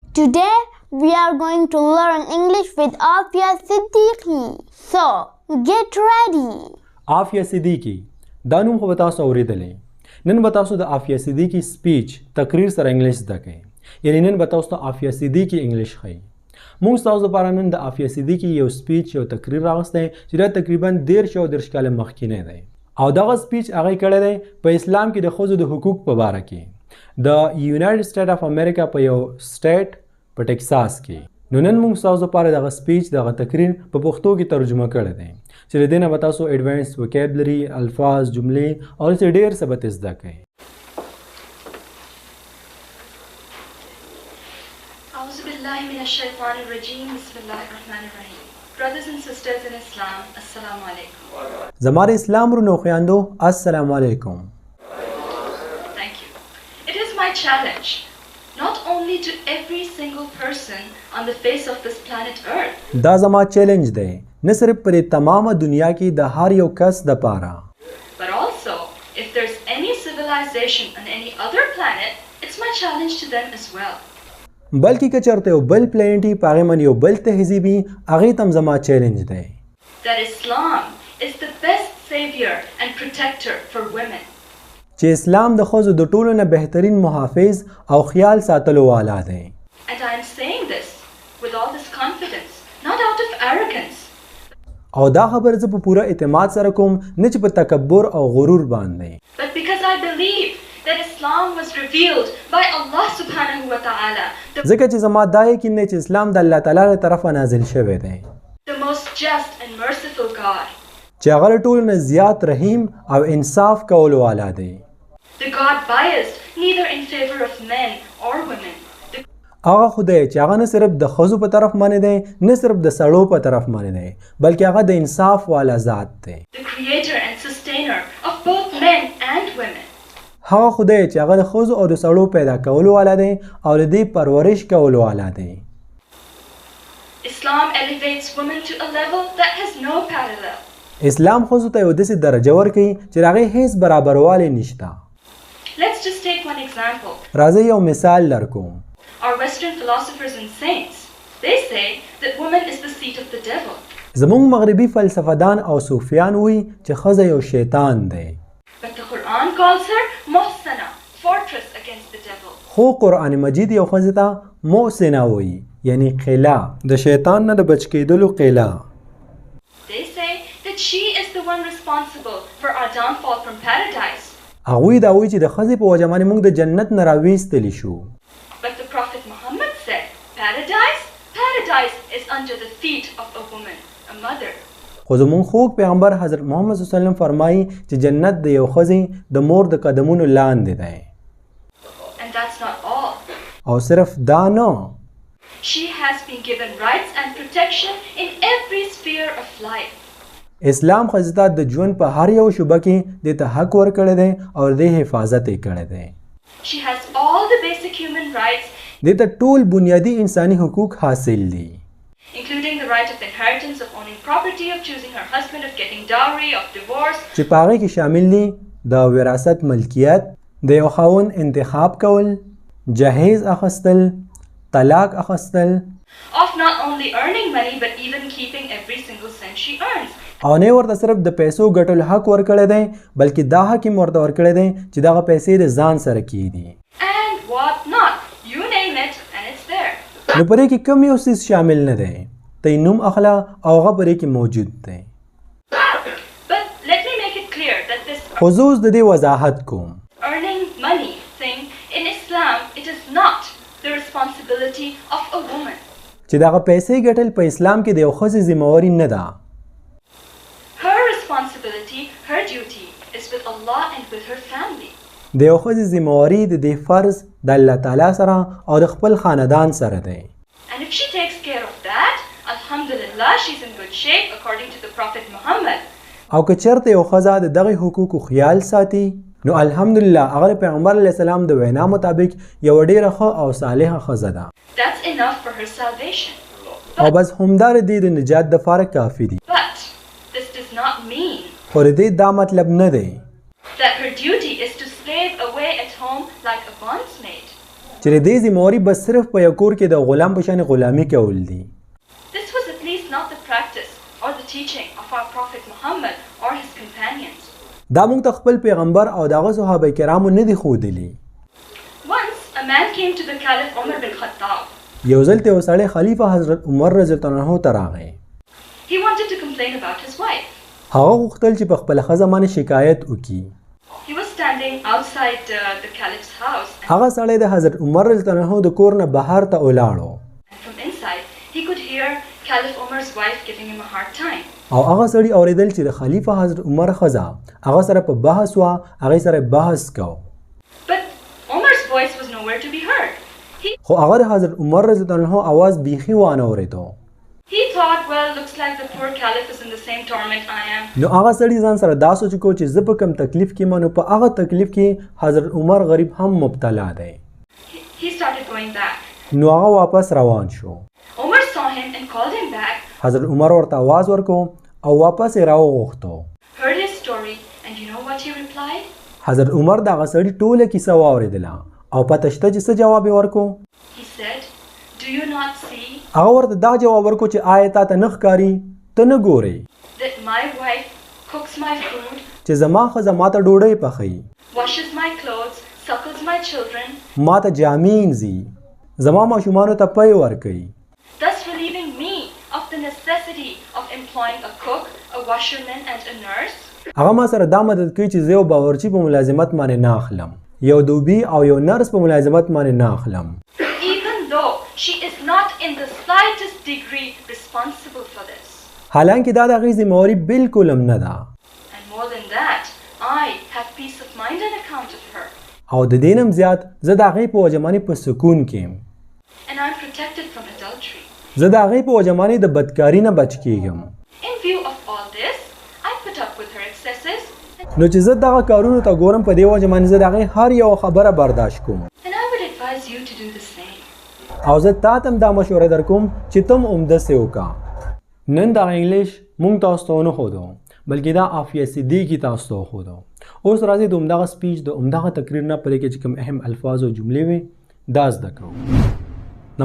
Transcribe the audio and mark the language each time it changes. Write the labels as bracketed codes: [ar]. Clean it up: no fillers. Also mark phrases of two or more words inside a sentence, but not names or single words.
[en] Today we are going to learn English with Aafia Sidique. So, get ready. [ps] عافیه صدیقی دا نوم خو به تاسو اورېدلی نن به تاسو د عافیه صدیقي سپیچ تقریر سره انګلش زده کوئ یعنی نن به تاسو ته عافیه صدیقي انګلش ښیي موږ ستاسو لپاره نن د عافیه صدیقي یو سپیچ یو تقریر راغستی چې دا تقریبا 13 کاله مخکینی دی او دغه سپیچ هغه کړی دی په اسلام کې د ښځو د حقوق په باره کې د یونایټډ سټیټ اف امریکا په یو سټیټ په ټکساس کې نو نن موږ ستاسو لپاره دغه سپیچ دغه تقریر په پښتو کې ترجمه کړی دی چې د دې نه به تاسو [en] advance vocabulary [ps] الفاظ جملې او داسې ډېر څه به زده کوئ [ar] أعوذ بالله من الشيطان الرجيم بسم الله الرحمن الرحيم [en] Brothers and sisters in Islam, [ar] السلام عليكم. [ps] زما د اسلام ورونو خویندو [ar] السلام علیکم. [en] Thank you. It is my challenge, not only to every single person on the face of this planet Earth. [ps] دا زما چیلنج دی نه صرف پر تمامه دنیا کې د هر یو کس د پاره. [en] But also, if there's any civilization on any other planet, it's my challenge to them as well. [ps] بلکې که چېرته یو بل پلانټي په هغې باندې یو بل تهذیب وي هغې ته هم زما چیلنج دی [en] That Islam is the best savior and protector for women. [ps] چې اسلام د ښځو د ټولو نه بهترین محافظ او خیال ساتلو والا دی [en] And I am saying this with all this confidence, not out of arrogance. [ps] او دا خبر زه په پوره اعتماد سره کوم نه چې په تکبر او غرور باندې [en] But because I believe that Islam was revealed by Allah [ar] سبحانه وتعالى, [ps] ځکه چې زما دا یقین دی چې اسلام د الله تعالی له طرفه نازل شوی دی [en] the most just and merciful God, [ps] چې هغه له ټولو نه زیات رحیم او انصاف کولو والا دی [en] the God biased neither in favor of men or women, [ps] هغه خدای چې هغه نه صرف د ښځو په طرف باندې دی نه صرف د سړو په طرف باندې دی بلکې هغه د انصاف والا ذات دی [en] the creator and sustainer of both men and women. [ps] هغه خدای چې هغه د ښځو او د سړو پیدا کولو والا دی او د دې پرورش کولو والا دی [en] Islam elevates women to a level that has no parallel. [ps] اسلام ښځو ته یو داسې درجه ورکوي چې د هغې هیڅ برابروالی نشته [en] Let's just take one example. [ps] راځئ یو مثال درکوم [en] Our Western philosophers and saints, they say that woman is the seat of the devil. [ps] زموږ مغربي فلسفهدان او صوفیان وایي چې ښځه یو شیطان دی [en] But the Quran calls her Muhsana, fortress against the devil. [ps] خو قرآن مجید یو ښځې ته محسنه وایي یعنی قلعه د شیطان نه د بچ کېدلو قلعه [en] They say that she is the one responsible for our downfall from paradise. [ps] هغوی دا وایي چې د ښځې په وجه باندې موږ د جنت نه راویستلی شو [en] But the Prophet Muhammad said, Paradise is under the feet of a woman, a mother. [ps] خو زموږ خوږ پیغمبر حضرت محمد [ar] صلی الله علیه وسلم [ps] فرمایي چې جنت د یو ښځې د مور د قدمونو لاندې دی [en] And that's not all. [ps] او صرف دا نه [en] She has been given rights and protection in every sphere of life. [ps] اسلام ښځې ته د ژوند په هر یو شعبه کې دې ته حق ورکړی دی او د دې حفاظت یې کړی دی [en] She has all the basic human rights, [ps] دې ته ټول بنیادي انساني حقوق حاصل دي [en] including the right of inheritance, of owning property, of choosing her husband, of getting dowry, of divorce, [ps] چې په هغې کې شامل دي د وراثت ملکیت د یو خاوند انتخاب کول جهیز اخیستل طلاق اخیستل [en] of not only earning money but even keeping every single cent she earns. [ps] او نه ورته صرف د پیسو ګټلو حق ورکړی دی بلکې دا حق یې ورته ورکړی دی چې دغه پیسې د ځان سره کیږي [en] And what not? You name it and it's there. [ps] نو پرې کې کوم یو څیز شامل نه دی ته یې نوم اخله او هغه پرې کې موجود دی [en] But let me make it clear that this [ps] خو زه اوس د دې وضاحت کوم [en] earning money thing in Islam, it is not the responsibility of a woman. [ps] چې دغه پیسې ګټل په اسلام کې د یو ښځې ذمهواري نه ده [en] Her responsibility, her duty is with Allah and with her family. [ps] د یو ښځې ذمهواري د دې فرض د الله تعالی سره او د خپل خاندان سره دی [en] And if she takes care of that, alhamdulillah, she's in good shape according to the Prophet Muhammad. [ps] او که چېرته یو ښځه د دغې حقوقو خیال ساتي نو الحمدلله هغه د پیغمبر [ar] علیه السلام [ps] د وینا مطابق یوه ډېره ښه او صالحه ښځه ده [en] That's enough for her salvation. [ps] او بس همدا د دې د نجات دپاره کافي دي [en] But this does not mean [ps] خو د دې دا مطلب نه دی [en] that her duty is to slave away at home like a bondsmaid. [ps] چې د دې ذمہواري بس صرف په یو کور کې د غلام په شان غلامي کول دي. [en] This was at least not the practice or the teaching of our Prophet Muhammad or his companions. [ps] دا موږ ته خپل پیغمبر او دغه صحابه کرامو نه دي ښودلي. [en] Once a man came to the Caliph Umar bin Khattab. [ps] یو ځل ته یو سړی خلیفه حضرت عمر [ar] رضی الله عنه [ps] ته راغی. [en] He wanted to complain about his wife. [ps] هغه غوښتل چې په خپله ښځه باندې شکایت وکړي. [en] He was standing outside the Caliph's house. [ps] هغه سړی د حضرت عمر [ar] رضی الله عنه [ps] د کور نه بهر ته ولاړو. [en] And from inside, he could hear Caliph Umar's wife giving him a hard time. [ps] او هغه سړی اوریدل چې د خلیفه حضرت عمر ښځه هغه سره په بحث وه، هغې سره بحث کو. [en] But Umar's voice was nowhere to be heard. [ps] خو هغه د حضرت عمر [ar] رضی الله عنه [ps] اواز بیخي وانه اورېدو. [en] He thought, well, looks like the poor Caliph is in the same torment I am. [ps] نو هغه سړي ځان سره دا سوچ کو چې زه په کوم تکلیف کې یم، نو په هغه تکلیف کې حضرت عمر غریب هم مبتلا دی. [en] He started going back. [ps] نو هغه واپس روان شو. [en] Umar saw him and called him back. [ps] حضرت عمر ورته आवाज ورکو او واپس یې راوغوښتو. [en] Heard his story, and you know what he replied? [ps] حضرت عمر د هغه سړي ټوله کیسه واورېدله او پته شته چې څه جواب یې ورکو؟ [en] He said, do you not see [ps] هغه ورته دا جواب ورکو چې آیا تا ته نه ښکاري، ته نه ګورې [en] that my wife cooks my food, [ps] چې زما ښځه ما ته ډوډۍ پخوي، [en] washes my clothes, suckles my children, [ps] ما ته جامې اینځي، زما ماشومانو ته پی ورکوي، [en] thus relieving me of the necessity of employing a cook, a washerman, and a nurse? [ps] هغه ما سره دا مدد کوي چې زه یو باورچي په ملازمت باندې نه اخلم، یو دوبي او یو نرس په ملازمت باندې نه اخلم. [en] Even though she is not in the slightest degree responsible for this. [ps] حالانکه دا د هغې ذمهواري بالکل هم نه ده. [en] And more than that, I have peace of mind on account of her. [ps] او د دې نه هم زیات زه د هغې په وجه باندې په سکون کې یم. [en] And I'm protected from adultery. [ps] زه د هغې په وجه باندې د بدکاري نه بچ کېږم. [en] In view of all this, I put up with her excesses. [ps] نو چې زه دغه کارونو ته ګورم په دې وجه باندې زه د هغې هر یوه خبره برداشت کوم. [en] And I would advise you to do the same. [ps] او زه تا ته هم دا مشوره در کوم چې ته هم همداسې وکړه. نن دغه انګلیش موږ تاسو ته ونه ښودو، بلکې دا عافیه صدیقي تاسو ته وښودو. اوس راځئ د همدغه سپیچ د همدغه تقریر نه په دې کې چې کوم اهم الفاظ او جملې وي دا زده کړو.